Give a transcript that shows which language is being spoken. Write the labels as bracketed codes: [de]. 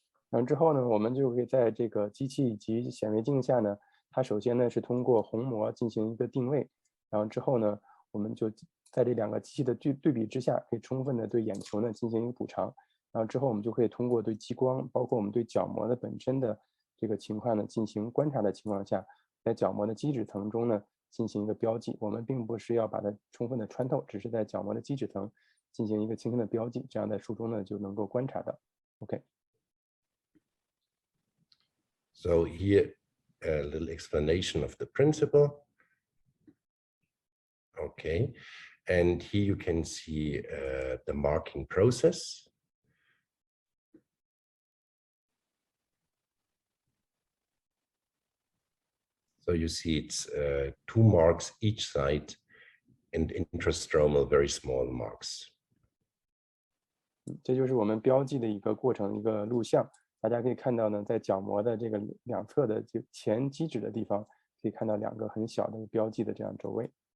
[zh] 然后之后呢，我们就可以在这个机器以及显微镜下呢，它首先呢是通过虹膜进行一个定位，然后之后呢，我们就在这2个机器的对比之下，可以充分的对眼球呢进行一个补偿，然后之后我们就可以通过对激光，包括我们对角膜的本身的这个情况呢进行观察的情况下，在角膜的基质层中呢进行一个标记。我们并不是要把它充分的穿透，只是在角膜的基质层进行一个轻轻的标记，这样在术中呢就能够观察到。 OK。 [en] So here a little explanation of the principle. Okay, and here you can see the marking process. So you see it's 2 marks each side and intrastromal very small marks. [zh] 这就是我们标记的一个过程，一个录像。大家可以看到呢，在角膜的这个2侧的前基质的地方，可以看到2个很小的标记的这样轴位。